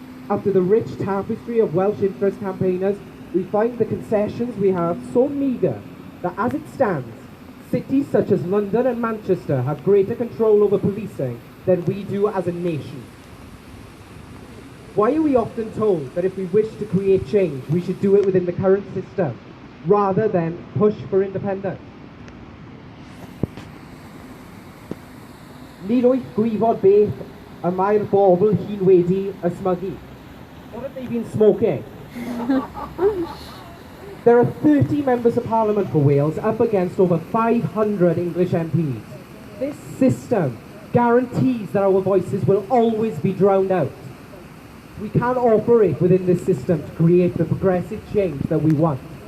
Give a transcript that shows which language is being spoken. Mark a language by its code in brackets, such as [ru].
[en] After the rich tapestry of Welsh interest campaigners, we find the concessions we have so meagre that as it stands, cities such as London and Manchester have greater control over policing than we do as a nation. Why are we often told that if we wish to create change, we should do it within the current system, rather than push for independence? [cy] Nid wyth gwybod beth y mae'r bobl hyn wedi ysmygu. [en] What have they been smoking? There are 30 members of Parliament for Wales up against over 500 English MPs. This system guarantees that our voices will always be drowned out. We can't operate within this system to create the progressive change that we want.